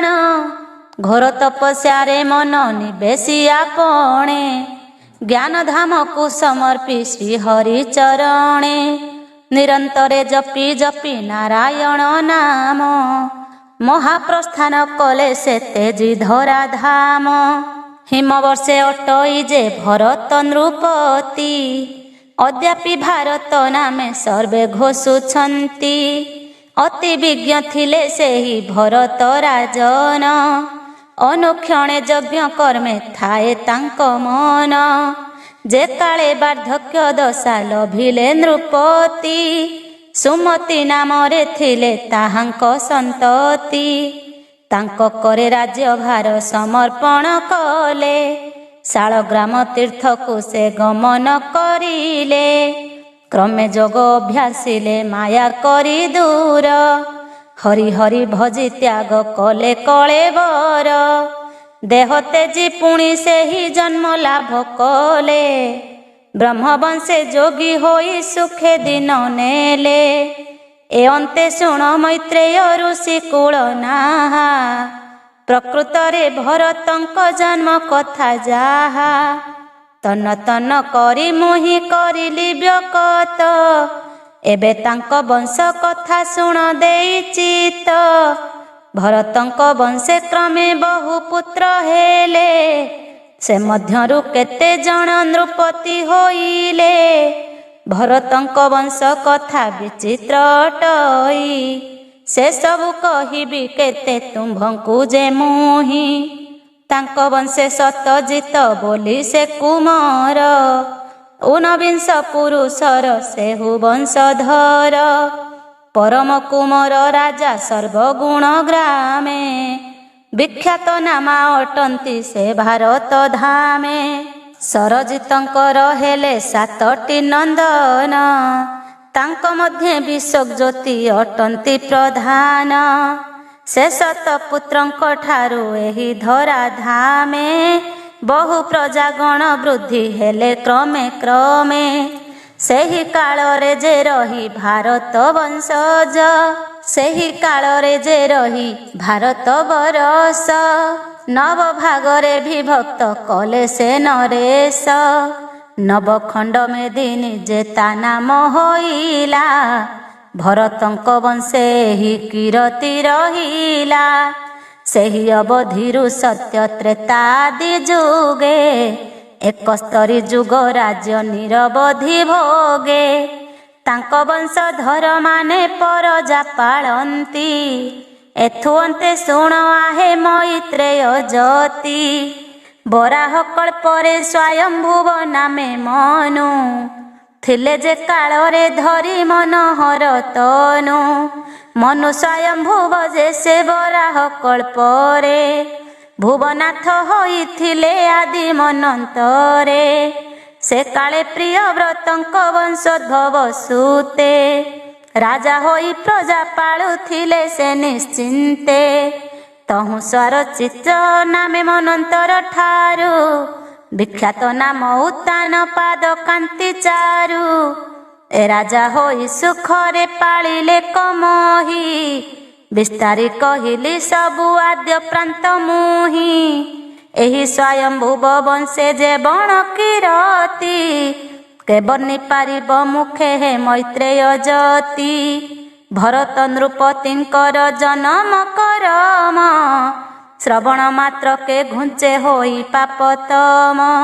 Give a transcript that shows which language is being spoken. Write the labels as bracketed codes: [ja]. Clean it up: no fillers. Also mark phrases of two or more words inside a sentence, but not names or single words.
[or] ଘୋର ତପସ୍ୟାରେ ମନ ନିବେଶି ଆପଣେ ଜ୍ଞାନ ଧାମକୁ ସମର୍ପି ଶ୍ରୀହରି ଚରଣେ। ନିରନ୍ତରେ ଜପି ଜପି ନାରାୟଣ ନାମ ମହାପ୍ରସ୍ଥାନ କଲେ ସେ ତେଜି ଧରା ଧାମ। ହିମବର୍ଷେ ଅଟଇ ଯେ ଭରତ ନୃପତି ଅଦ୍ୟାପି ଭାରତ ନାମେ ସର୍ବେ ଘୋଷୁଛନ୍ତି ଅତି ବିଜ୍ଞ ଥିଲେ ସେହି ଭରତ ରାଜନ ଅନୁକ୍ଷଣେ ଯଜ୍ଞ କର୍ମେ ଥାଏ ତାଙ୍କ ମନ ଯେ କାଳେ ବାର୍ଦ୍ଧକ୍ୟ ଦଶା ଲଭିଲେ ନୃପତି ସୁମତି ନାମରେ ଥିଲେ ତାହାଙ୍କ ସନ୍ତତି ତାଙ୍କ କରେ ରାଜ୍ୟ ଭାର ସମର୍ପଣ କଲେ ଶାଳଗ୍ରାମ ତୀର୍ଥ କୁ ସେ ଗମନ କରିଲେ କ୍ରମେ ଯୋଗ ଅଭ୍ୟାସିଲେ ମାୟା କରି ଦୂର ହରି ହରି ଭଜି ତ୍ୟାଗ କଲେ କଳେବର ଦେହ ତେଜି ପୁଣି ସେ ହି ଜନ୍ମ ଲାଭ କଲେ ବ୍ରହ୍ମବଂଶେ ଯୋଗୀ ହୋଇ ସୁଖେ ଦିନ ନେଲେ ଏ ଅନ୍ତେ ଶୁଣ ମୈତ୍ରେୟ ଋଷି କୁଳ ନାହା ପ୍ରକୃତରେ ଭରତଙ୍କ ଜନ୍ମ କଥା ଯାହା ତନ ତନ କରି ମୁହିଁ କରିଲି ବ୍ୟକତ ଏବେ ତାଙ୍କ ବଂଶ କଥା ଶୁଣ ଦେଇ ଚିତ ଭରତଙ୍କ ବଂଶେ କ୍ରମେ ବହୁ ପୁତ୍ର ହେଲେ ସେ ମଧ୍ୟରୁ କେତେ ଜଣ ନୃପତି ହୋଇଲେ ଭରତଙ୍କ ବଂଶ କଥା ବିଚିତ୍ର ଅଟଇ ସେ ସବୁ କହିବି କେତେ ତୁମ୍ଭଙ୍କୁ ଯେ ମୁହିଁ ତାଙ୍କ ବଂଶେ ସତଜିତ ବୋଲି ସେ କୁମାର ଊନବିଂଶ ପୁରୁଷର ସେହୁ ବଂଶଧର ପରମ କୁମାର ରାଜା ସର୍ବଗୁଣ ଗ୍ରାମେ ବିଖ୍ୟାତ ନାମା ଅଟନ୍ତି ସେ ଭାରତ ଧାମେ ସରଜିତଙ୍କର ହେଲେ ସାତଟି ନନ୍ଦନ ତାଙ୍କ ମଧ୍ୟ ବିଶ୍ୱଜ୍ୟୋତି ଅଟନ୍ତି ପ୍ରଧାନ ସେ ସତପୁତ୍ରଙ୍କ ଠାରୁ ଏହି ଧରା ଧାମେ ବହୁ ପ୍ରଜାଗଣ ବୃଦ୍ଧି ହେଲେ କ୍ରମେ କ୍ରମେ ସେହି କାଳରେ ଯେ ରହି ଭାରତ ବଂଶଜ ସେହି କାଳରେ ଯେ ରହି ଭାରତ ବରଷ ନବ ଭାଗରେ ବିଭକ୍ତ କଲେ ସେ ନରେଶ ନବଖଣ୍ଡ ମେଦିନୀ ଯେ ତା ନାମ ହୋଇଲା ଭରତଙ୍କ ବଂଶେ ହି କୀରତି ରହିଲା ସେହି ଅବଧିରୁ ସତ୍ୟ ତ୍ରେତାଦି ଯୁଗେ ଏକସ୍ତରୀ ଯୁଗ ରାଜ୍ୟ ନିରବଧି ଭୋଗେ ତାଙ୍କ ବଂଶଧର ମାନେ ପରଜା ପାଳନ୍ତି ଏଥୁ ଅନ୍ତେ ଶୁଣ ଆହେ ମୈତ୍ରେୟ ଜ୍ୟୋତି ବରାହ କଳ୍ପରେ ସ୍ୱୟମ୍ଭୁବ ନାମେ ମନୁ ଥିଲେ ଯେ କାଳରେ ଧରି ମନୋହର ତନୁ ମନୁ ସ୍ୱୟମ୍ଭୁବ ଯେ ସେ ବରାହ କଳ୍ପରେ ଭୁବନାଥ ହୋଇଥିଲେ ଆଦି ମନନ୍ତରେ ସେ କାଳେ ପ୍ରିୟ ବ୍ରତଙ୍କ ବଂଶୋଦ୍ଭବ ସୁତେ ରାଜା ହୋଇ ପ୍ରଜା ପାଳୁଥିଲେ ସେ ନିଶ୍ଚିନ୍ତେ ତହୁଁ ସ୍ୱରଚିତ ନାମେ ମନନ୍ତର ଠାରୁ ବିଖ୍ୟାତ ନାମ ଉତ୍ତାନ ପାଦ କାନ୍ତି ଚାରୁ ଏ ରାଜା ହୋଇ ସୁଖରେ ପାଳିଲେ କମହି ବିସ୍ତାରି କହିଲି ସବୁ ଆଦ୍ୟ ପ୍ରାନ୍ତ ମୁହିଁ ଏହି ସ୍ୱୟମ୍ଭୁବ ବଂଶେ ଯେ ବଣ କୀରତି କେ ବନି ପାରିବ ମୁଖେ ହେ ମୈତ୍ରେୟ ଜ୍ୟୋତି ଭରତ ନୃପତିଙ୍କର ଜନ୍ମ କରମ ଶ୍ରବଣ ମାତ୍ର କେ ଘୁଞ୍ଚେ ହୋଇ ପାପତମ